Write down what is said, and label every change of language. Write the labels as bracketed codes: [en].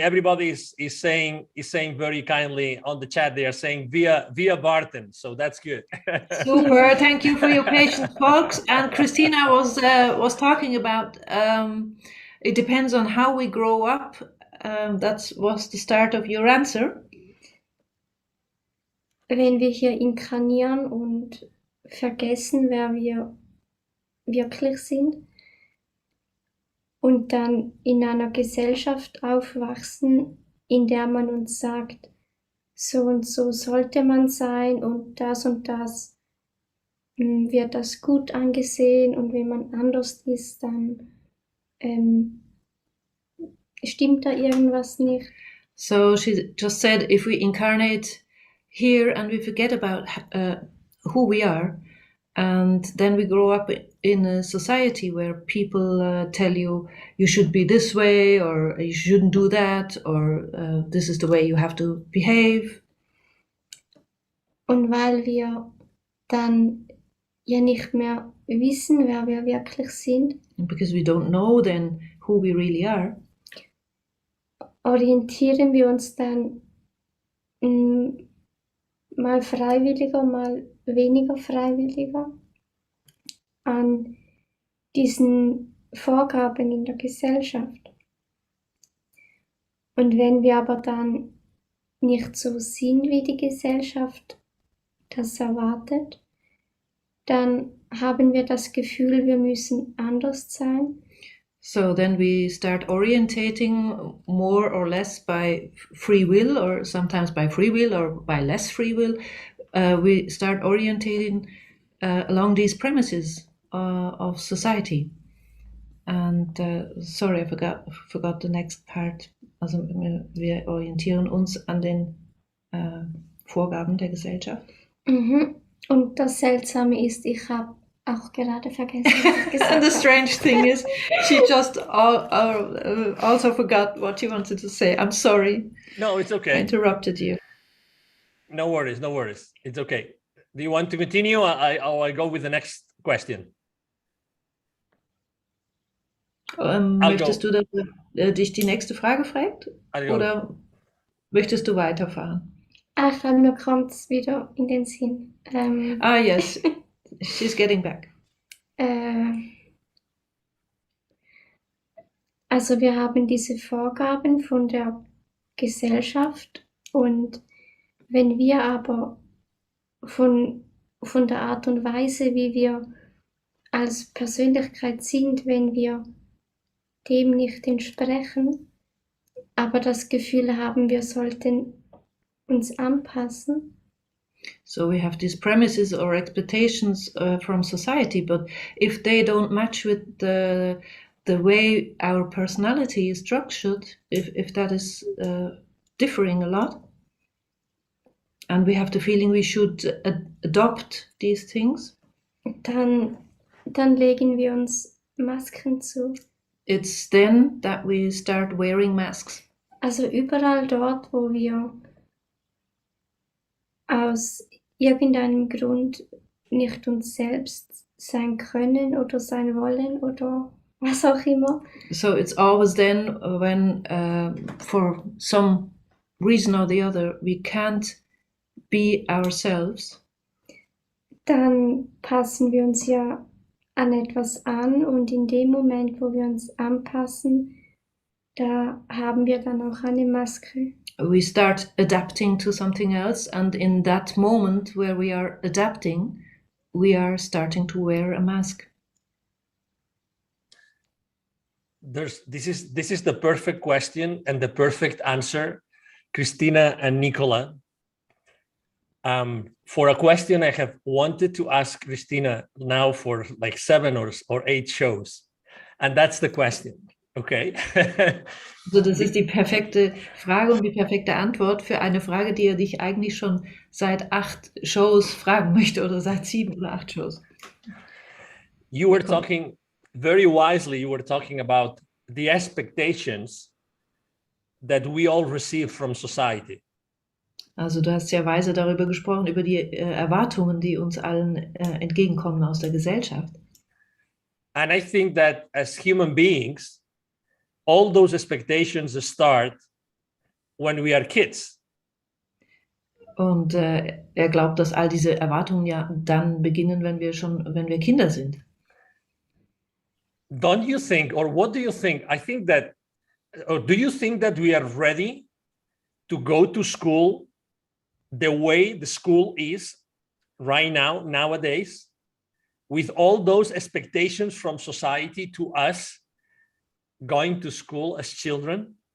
[en] Everybody is saying very kindly on the chat. They are saying via Barton, so that's good. Super. Thank you for your patience, folks. And Christina was talking about it depends on how we grow up. That was the start of your answer. [de] Wenn wir hier inkarnieren und vergessen, wer wir wirklich sind und dann in einer Gesellschaft aufwachsen, in der man uns sagt, so und so sollte man sein und das wird das gut angesehen und wenn man anders ist, dann stimmt da irgendwas nicht. [en] So she just said, if we incarnate here and we forget about who we are, and then we grow up in a society where people tell you should be this way or you shouldn't do that or this is the way you have to behave. [de] Und weil wir dann ja nicht mehr wissen, wer wir wirklich sind, [en] And because we don't know then who we really are, [de] orientieren wir uns dann mal freiwilliger, mal weniger freiwilliger an diesen Vorgaben in der Gesellschaft. Und wenn wir aber dann nicht so sind, wie die Gesellschaft das erwartet, dann haben wir das Gefühl, wir müssen anders sein. [en] so then we start orientating more or less by free will, or sometimes by free will or by less free will. We start orientating along these premises of society. And sorry, I forgot the next part. [de] Also wir orientieren uns an den Vorgaben der Gesellschaft. Und das Seltsame ist, ich habe auch gerade vergessen, was ich gesagt [en] And the [de] habe. [en] strange thing is, she just also forgot what she wanted to say. I'm sorry. No, it's I okay. interrupted you. No worries. It's okay. Do you want to continue? I go with the next question. [de] Möchtest du, dass dich die nächste Frage fragt? [en] I'll go. [de] Oder möchtest du weiterfahren? Ich glaube, mir kommt es wieder in den Sinn. [en] Yes, she's getting back. [de] Also wir haben diese Vorgaben von der Gesellschaft und wenn wir aber von der Art und Weise, wie wir als Persönlichkeit sind, wenn wir dem nicht entsprechen, aber das Gefühl haben, wir sollten uns anpassen, [en] So we have these premises or expectations from society, but if they don't match with the way our personality is structured, if that is differing a lot, and we have the feeling we should adopt these things, [de] dann legen wir uns Masken zu. [en] it's then that we start wearing masks. [de] Also überall dort, wo wir aus irgendeinem Grund nicht uns selbst sein können oder sein wollen oder was auch immer, [en] So it's always then when, for some reason or the other, we can't be ourselves, [de] dann passen wir uns ja an etwas an und in dem Moment, wo wir uns anpassen, da haben wir dann auch eine Maske. [en] we start adapting to something else, and in that moment where we are adapting, we are starting to wear a mask. This is the perfect question and the perfect answer, Christina and Nicola. For a question I have wanted to ask Christina now for like 7 or 8 shows, and that's the question. Okay. [de] So, das ist die perfekte Frage und die perfekte Antwort für eine Frage, die er dich eigentlich schon seit 8 Shows fragen möchte oder seit 7 oder 8 Shows. [en] You were talking very wisely, you were talking about the expectations that we all receive from society. [de] Also du hast sehr weise darüber gesprochen, über die Erwartungen, die uns allen entgegenkommen aus der Gesellschaft. [en] And I think that as human beings, all those expectations start when we are kids. [de] Und er glaubt, dass all diese Erwartungen ja dann beginnen, wenn wir Kinder sind. [en] Don't you think, or what do you think? I think that, or do you think that we are ready to go to school the way the school is right now, nowadays, with all those expectations from society to us going to school as children?